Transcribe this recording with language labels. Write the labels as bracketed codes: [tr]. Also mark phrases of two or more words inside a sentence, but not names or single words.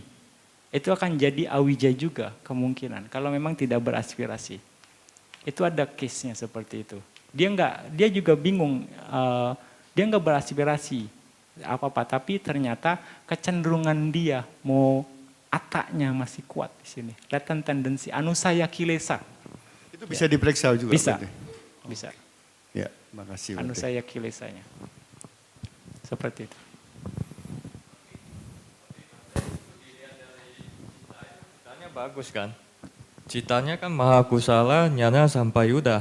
[id] Itu akan jadi awija juga kemungkinan kalau memang tidak beraspirasi. Itu ada case-nya seperti itu. Dia juga bingung, dia nggak beraspirasi apa-apa, tapi ternyata kecenderungan dia mau ataknya masih kuat di sini. [en] Latent tendensi, [pi] anusaya kilesa. [id] Itu bisa diperiksa juga? Bisa, berarti? bisa. Ya, makasih. Anu Bante. saya kilisanya. Seperti itu. Citanya bagus kan? Citanya kan [pi] maha kusala, nyana sampai yuda.